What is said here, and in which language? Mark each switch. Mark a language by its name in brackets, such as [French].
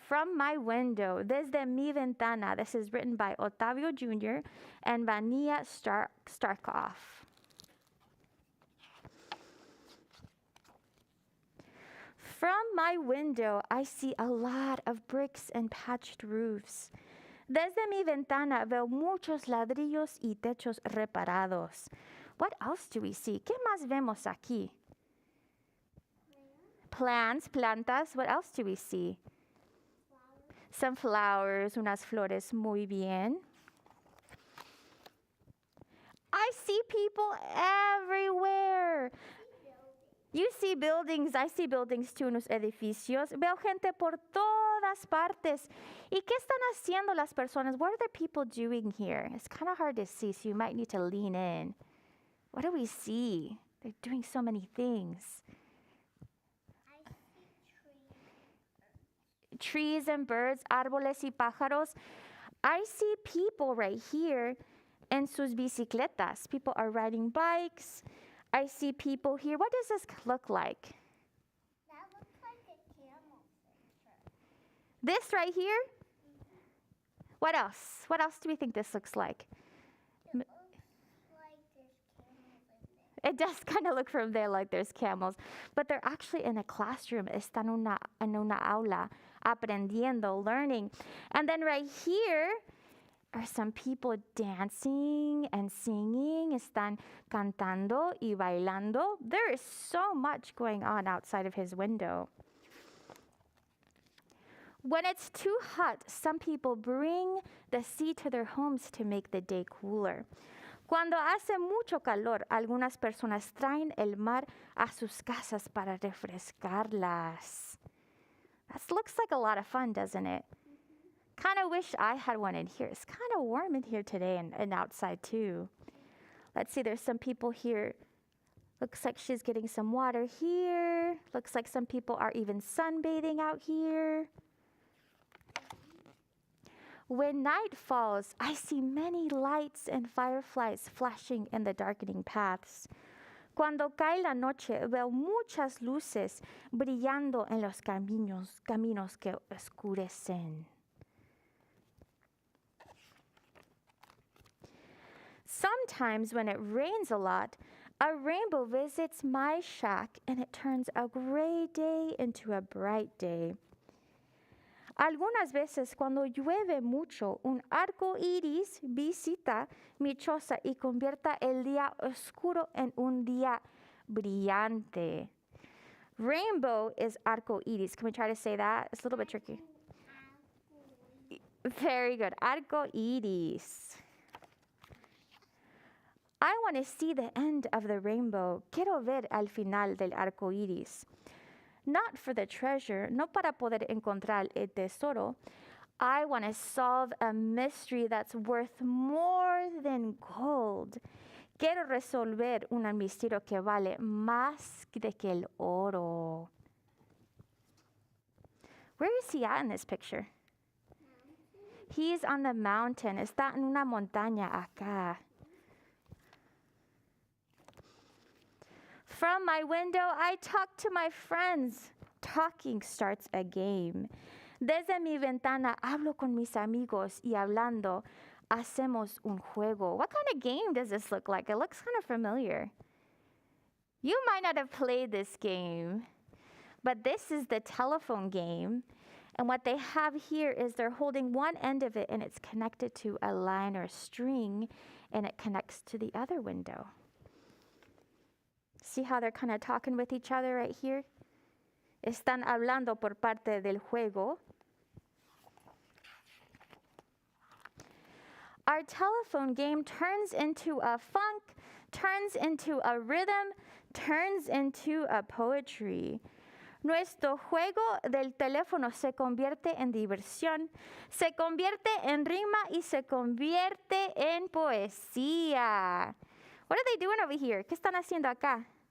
[English] From my window, [Spanish] desde mi ventana. [English] This is written by Octavio Jr. and Vania Starkov. From my window, I see a lot of bricks and patched roofs. [Spanish] Desde mi ventana veo muchos ladrillos y techos reparados. [English] What else do we see? [Spanish] ¿Qué más vemos aquí? [English] Plants, [Spanish] plantas. [English] What else do we see? Some flowers, [Spanish] unas flores. Muy bien. [English] I see people everywhere. You see buildings, I see buildings too, [Spanish] unos edificios. Veo gente por todas partes. ¿Y qué están haciendo las personas? [English] What are the people doing here? It's kind of hard to see, so you might need to lean in. What do we see? They're doing so many things. I see Trees and birds, [Spanish] árboles y pájaros. [English] I see people right here [Spanish] en sus bicicletas. [English] People are riding bikes. I see people here. What does this look like? That looks like a camel picture. This right here? What else? What else do we think this looks like? It looks like there's camels in there. It does kind of look from there like there's camels, but they're actually in a classroom. [Spanish] Están en una aula, aprendiendo, [English] learning. And then right here are some people dancing and singing. [Spanish] Están cantando y bailando. [English] There is so much going on outside of his window. When it's too hot, some people bring the sea to their homes to make the day cooler. [Spanish] Cuando hace mucho calor, algunas personas traen el mar a sus casas para refrescarlas. [English] That looks like a lot of fun, doesn't it? Kind of wish I had one in here. It's kind of warm in here today and outside too. Let's see, there's some people here. Looks like she's getting some water here. Looks like some people are even sunbathing out here. When night falls, I see many lights and fireflies flashing in the darkening paths. [Spanish] Cuando cae la noche, veo muchas luces brillando en los caminos que oscurecen. [English] Sometimes when it rains a lot, a rainbow visits my shack and it turns a gray day into a bright day. [Spanish] Algunas veces cuando llueve mucho, un arco iris visita mi choza y convierte el día oscuro en un día brillante. [English] Rainbow is arco iris. Can we try to say that? It's a little bit tricky. Very good. Arco iris. I want to see the end of the rainbow. [Spanish] Quiero ver al final del arco iris. [English] Not for the treasure, [Spanish] no para poder encontrar el tesoro. [English] I want to solve a mystery that's worth more than gold. [Spanish] Quiero resolver un misterio que vale más de que el oro. [English] Where is he at in this picture? He's on the mountain. [Spanish] Está en una montaña acá. [English] From my window, I talk to my friends. Talking starts a game. [Spanish] Desde mi ventana, hablo con mis amigos y hablando, hacemos un juego. [English] What kind of game does this look like? It looks kind of familiar. You might not have played this game, but this is the telephone game. And what they have here is they're holding one end of it and it's connected to a line or a string and it connects to the other window. See how they're kind of talking with each other right here? [Spanish] Están hablando por parte del juego. [English] Our telephone game turns into a funk, turns into a rhythm, turns into a poetry. [Spanish] Nuestro juego del teléfono se convierte en diversión, se convierte en rima y se convierte en poesía. [English] What are they doing over here? [Spanish] ¿Qué están haciendo acá?